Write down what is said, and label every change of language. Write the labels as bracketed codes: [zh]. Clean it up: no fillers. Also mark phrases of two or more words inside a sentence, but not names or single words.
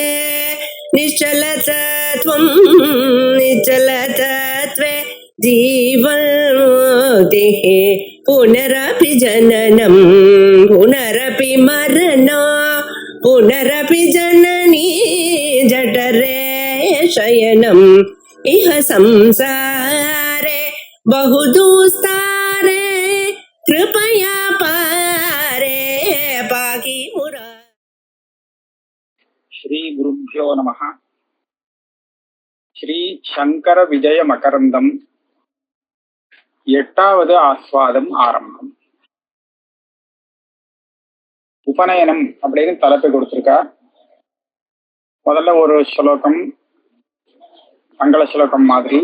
[sa] निश्चलतत्वं निश्चलतत्वे जीवन्मुक्तिः पुनरपि जननं पुनरपि मरणं पुनरपि जननी जठरे शयनम् इह संसारे बहुदुस्तारे कृपया पारे पाहि मुरा. श्री गुरुभ्यो नमः. [ta] श्री சங்கர விஜய மகரந்தம் 8வது ஆஸ்வாதம் ஆரம்பம். உபநயனம் அப்படின்னு தலைப்பு கொடுத்திருக்கா. முதல்ல ஒரு ஸ்லோகம், மங்கள ஸ்லோகம் மாதிரி.